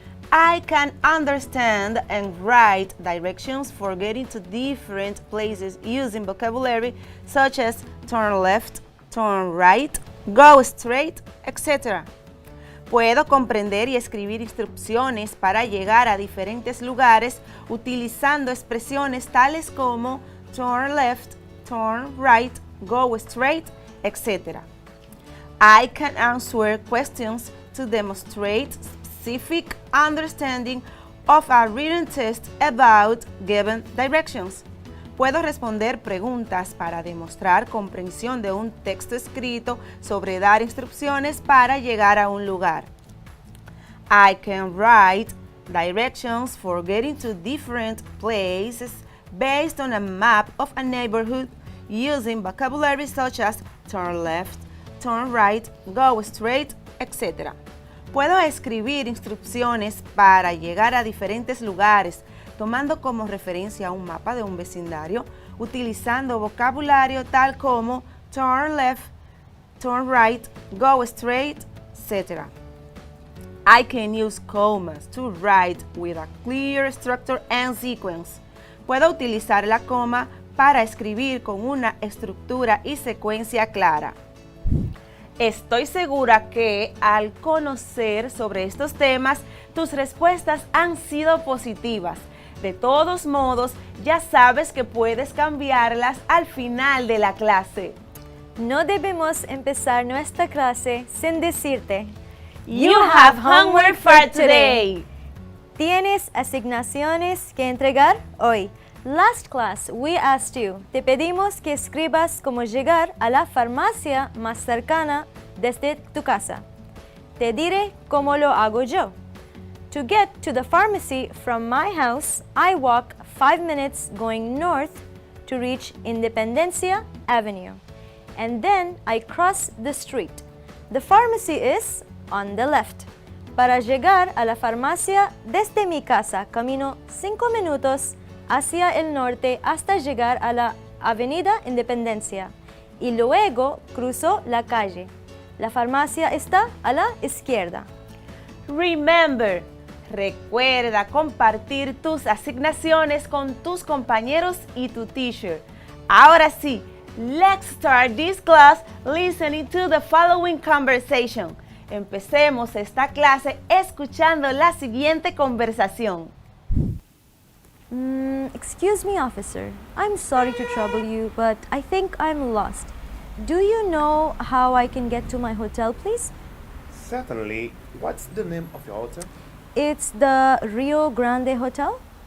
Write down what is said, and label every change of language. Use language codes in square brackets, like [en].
[en] I can understand and write directions for getting to different places using vocabulary such as turn left, turn right, go straight, etc. [es] Puedo comprender y escribir instrucciones para llegar a diferentes lugares utilizando expresiones tales como [en] turn left, turn right, go straight, [es] etc. [en] I can answer questions to demonstrate specific understanding of a written test about given directions. [es] Puedo responder preguntas para demostrar comprensión de un texto escrito sobre dar instrucciones para llegar a un lugar. [en] I can write directions for getting to different places based on a map of a neighborhood using vocabulary such as turn left, turn right, go straight, etc. [es] Puedo escribir instrucciones para llegar a diferentes lugares tomando como referencia un mapa de un vecindario, utilizando vocabulario tal como [en] turn left, turn right, go straight, [es] etc. [en] I can use commas to write with a clear structure and sequence. [es] Puedo utilizar la coma para escribir con una estructura y secuencia clara. Estoy segura que al conocer sobre estos temas, tus respuestas han sido positivas. De todos modos, ya sabes que puedes cambiarlas al final de la clase. No debemos empezar nuestra clase sin decirte: [en] You have homework for today. [es] Tienes asignaciones que entregar hoy. [en] Last class, we asked you, [es] te pedimos que escribas cómo llegar a la farmacia más cercana desde tu casa. Te diré cómo lo hago yo. [en] To get to the pharmacy from my house, I walk 5 minutes going north to reach Independencia Avenue. And then I cross the street. The pharmacy is on the left. [es] Para llegar a la farmacia desde mi casa, camino 5 minutos hacia el norte hasta llegar a la Avenida Independencia. y luego cruzó la calle. La farmacia está a la izquierda. Remember, recuerda compartir tus asignaciones con tus compañeros y tu teacher. Ahora sí, [en] let's start this class listening to the following conversation. [es] Empecemos esta clase escuchando la siguiente conversación. [en] Excuse me, officer. I'm sorry to trouble you, but I think I'm lost. Do you know how I can get to my hotel, please? Certainly. What's the name of your hotel? It's the Rio Grande Hotel.